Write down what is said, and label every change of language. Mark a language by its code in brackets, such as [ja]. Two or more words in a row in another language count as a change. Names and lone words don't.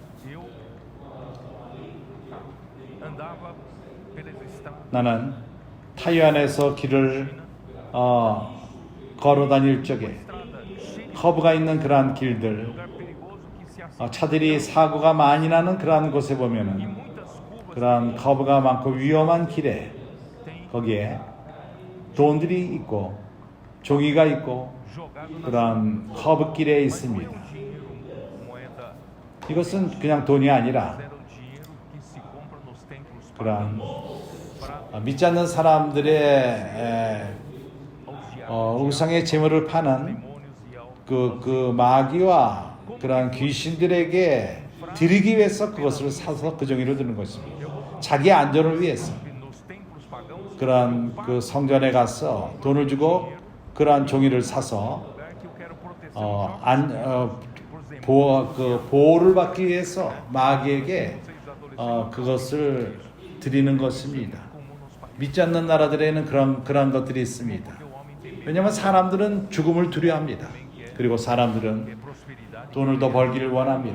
[ko] 나는 타이완에서 길을 걸어 다닐 적에 커브가 있는 그러한 길들 차들이 사고가 많이 나는 그러한 곳에 보면은 그러한 커브가 많고 위험한 길에 거기에 돈들이 있고 종이가 있고 [pt] jogado nas [ko] 그런 허브길에 [pt] Mas não é [ko] 있습니다. [pt] o dinheiro, moeda, [ko] 이것은 그냥 돈이 아니라 [pt] mas era o dinheiro que se compra nos templos [ko] 그런 [pt] pagãos para [ko] 믿지 않는 사람들의 [pt] aos diabos, [ko] 우상의 재물을 파는 [pt] demônios e ao [ko] 그 마귀와 그런 귀신들에게 드리기 위해서 그것을 사서 그 종이를 드는 것입니다. 자기 안전을 위해서 [pt] nos templos pagãos, [ko] 그런 그 성전에 가서 돈을 주고 그러한 종이를 사서 [pt] lugar que eu quero proteção [ko] 보호를 받기 위해서 마귀에게 그것을 드리는 것입니다. 믿지 않는 나라들에는 그런 것들이 있습니다. 왜냐하면 사람들은 죽음을 두려워합니다. 그리고 사람들은 돈을 더 벌기를 원합니다.